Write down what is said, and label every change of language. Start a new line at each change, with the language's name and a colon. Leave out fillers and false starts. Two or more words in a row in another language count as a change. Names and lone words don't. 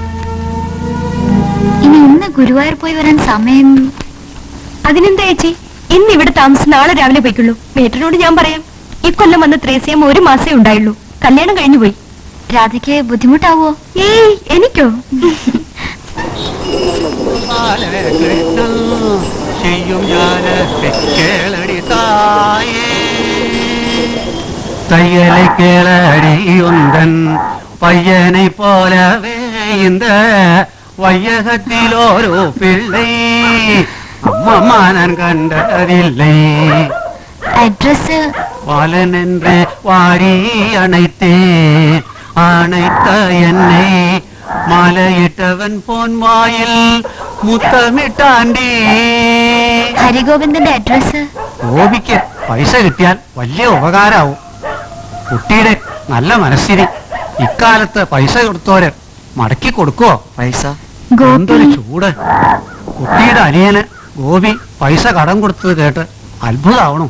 Malayalam: ഇനി ഇന്ന് ഗുരുവായൂർ പോയി വരാൻ സമയം? അതിനെന്താ ചേച്ചി, ഇന്ന് ഇവിടെ താമസിച്ച് നാളെ രാവിലെ പോയിക്കുള്ളൂ. മേട്ടനോട് ഞാൻ പറയാം. ഇക്കൊല്ലം വന്ന് ത്രേസ്യം 1 മാസേ ഉണ്ടായുള്ളൂ. കല്യാണം കഴിഞ്ഞു പോയി. രാധയ്ക്ക് ബുദ്ധിമുട്ടാവോ? ഏയ്, എനിക്കോ?
Tamil: தையலை கேளடி உந்தன் பையனை போலவே இந்த வையகத்தில் ஒரு பிள்ளை அம்மா நான் கண்டதில்லை.
Malayalam: അഡ്രസ്
Tamil: பாலன் என்று வாரி அணைத்தேன், அணைத்த என்னை மாலையிட்டவன் போன் வாயில் முத்தமிட்டாண்டி.
Malayalam: ഹരിഗോവിന്ദന്റെ അഡ്രസ്
Tamil: கோபிக்க
Malayalam: പൈസ കിട്ടിയാൽ വലിയ ഉപകാരാവും. കുട്ടിയുടെ നല്ല മനസ്ഥിതി ഇക്കാലത്ത് പൈസ കൊടുത്തോര് മടക്കി കൊടുക്കുവോ? പൈസ എന്തൊരു ചൂട്. കുട്ടിയുടെ അനിയന് ഗോപി പൈസ കടം കൊടുത്തത് കേട്ട് അത്ഭുതമാവണം.